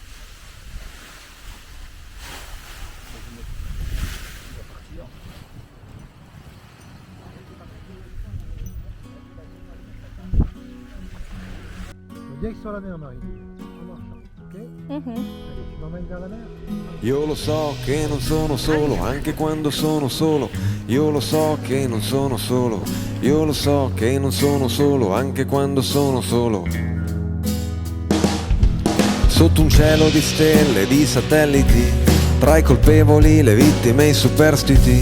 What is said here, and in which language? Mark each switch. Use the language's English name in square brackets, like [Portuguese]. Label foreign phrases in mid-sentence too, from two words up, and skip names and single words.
[French] Direct sur la mer, Marie. Ça marche. Ok. Allez, tu m'emmènes vers la mer. [Italian] Io lo so che non sono solo, anche quando sono solo. Io lo so che non sono solo. Io lo so che non sono solo, anche quando sono solo. Sotto un cielo di stelle, di satelliti, tra i colpevoli, le vittime e i superstiti.